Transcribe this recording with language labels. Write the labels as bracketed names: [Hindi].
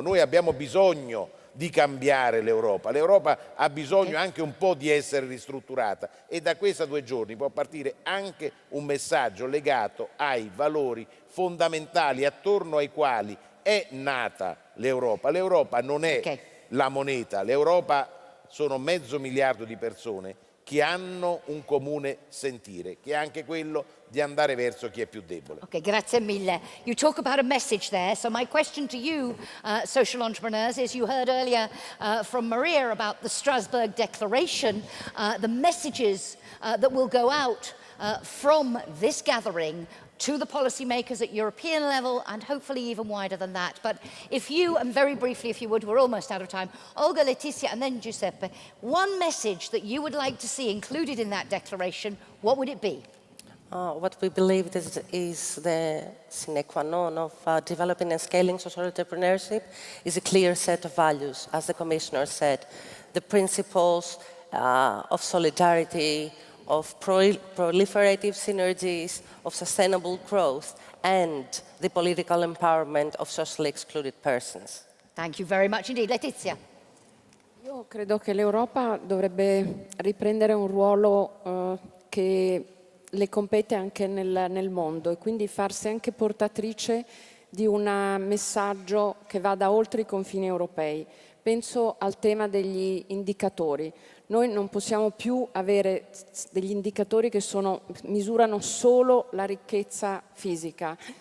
[Italian] Noi abbiamo bisogno di cambiare l'Europa ha bisogno anche un po' di essere ristrutturata e da questi 2 giorni può partire anche un messaggio legato ai valori fondamentali attorno ai quali è nata l'Europa. L'Europa non è la moneta, l'Europa sono 500 milioni di persone che hanno un comune sentire, che è anche quello di andare verso chi è più debole. Okay, grazie mille. [English] You talk about a message there. So my question to you, social entrepreneurs, is you heard earlier from Maria about the Strasbourg Declaration, the messages that will go out from this gathering to the policymakers at European level and hopefully even wider than that. But if you, and very briefly if you would, we're almost out of time, Olga, Letizia and then Giuseppe, one message that you would like to see included in that declaration, what would it be? What we believe is the sine qua non of developing and scaling social entrepreneurship is a clear set of values, as the Commissioner said. The principles of solidarity, of proliferative synergies, of sustainable growth, and the political empowerment of socially excluded persons. Thank you very much indeed. Letizia. [Italian] Io credo che l'Europa dovrebbe riprendere un ruolo che le compete anche nel mondo e quindi farsi anche portatrice di un messaggio che vada oltre i confini europei. Penso al tema degli indicatori. Noi non possiamo più avere degli indicatori che misurano solo la ricchezza fisica.